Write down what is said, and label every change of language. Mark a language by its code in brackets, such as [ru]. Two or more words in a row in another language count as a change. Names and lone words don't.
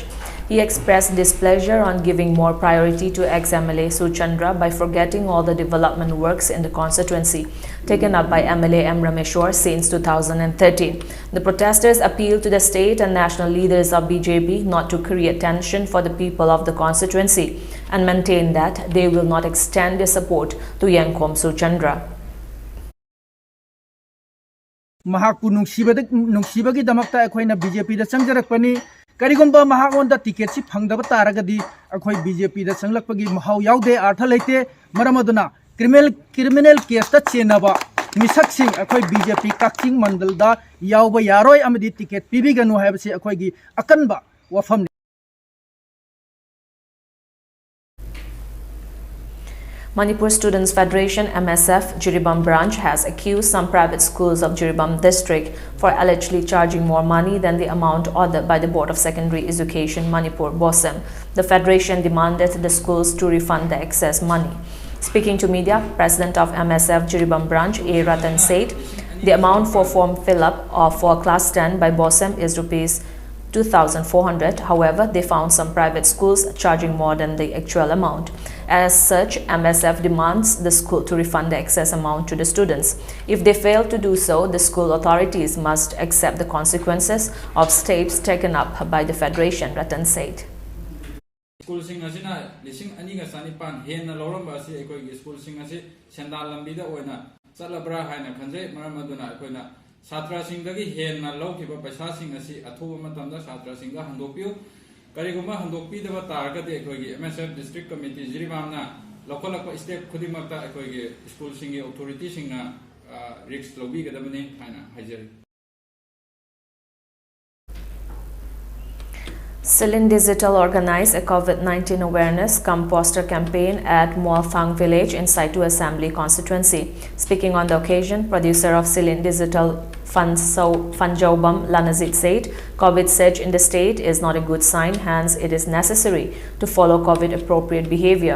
[en] He expressed displeasure on giving more priority to ex-MLA Suchandra by forgetting all the development works in the constituency taken up by MLA M. Rameshwar since 2013. The protesters appealed to the state and national leaders of BJP not to create tension for the people of the constituency and maintain that they will not extend their support to Yankom Suchandra. [mni] Mahaku nungsibagi damakta akoina BJP da changjarakpani karigumba mahakonda ticket si phangdaba taragadi akoi BJP da changlakpagi mahau yaude artha leite maramaduna [en] criminal case [mni] ta chenaba misak sing akoi BJP Kakching Mandal da yauba yaroi amadi ticket pibiganu haibase akoi gi akanba wafam. [en] Manipur Students Federation MSF Jiribam branch has accused some private schools of Jiribam district for allegedly charging more money than the amount ordered by the Board of Secondary Education Manipur BOSEM. The federation demanded the schools to refund the excess money. Speaking to media, President of MSF Jiribam branch A. Ratan said the amount for form fill-up for class 10 by BOSEM is Rs 2,400. However, they found some private schools charging more than the actual amount. As such, MSF demands the school to refund the excess amount to the students. If they fail to do so, the school authorities must accept the consequences of steps taken up by the federation, Ratan said. [mni] School sing asina lising aniga sanipan henna loramba asi ekoi school sing asi sendal lambida oina chalabra haina khanjai maramaduna ekoina Satra Singagi henna lawkiba paisa sing asi athuba matamda Satra Singa handokpiu kariguma handokpi daba targate ekoigi MSF [en] district committee [mni] Jiribamna lokalakpa step khudimakta ekoigi school singi authority singna risk lobi gadabani haina hajari. [en] Celine Digital organized a COVID-19 awareness cum poster campaign at Mualfang village in Saitu Assembly constituency. Speaking on the occasion, producer of Celine Digital Fanjaubam Lanazit said, COVID surge in the state is not a good sign, hence it is necessary to follow COVID-appropriate behavior.